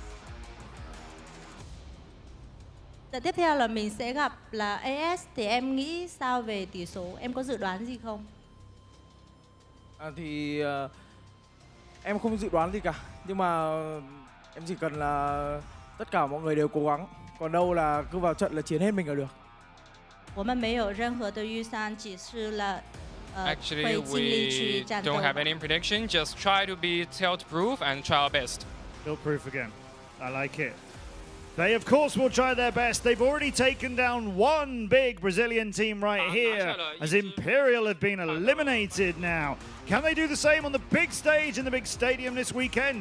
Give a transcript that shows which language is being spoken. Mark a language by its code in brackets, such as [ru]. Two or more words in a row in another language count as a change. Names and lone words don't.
[vi] Trận tiếp theo là mình sẽ gặp là AS, thì em nghĩ sao về tỷ số? Em có dự đoán gì không? Thì em không dự đoán gì cả, nhưng mà em chỉ cần là tất cả mọi người đều cố gắng, còn đâu là cứ vào trận là chiến hết mình là được. [zh] 我们没有任何的预算，只是了 [en] Actually, [zh] 会尽力 [en] we [zh] 去战斗。 [en] don't have any prediction. Just try to be tilt-proof and try our best. Tilt-proof again. I like it. They, of course, will try their best. They've already taken down one big Brazilian team right here, as Imperial have been eliminated now. Can they do the same on the big stage in the big stadium this weekend?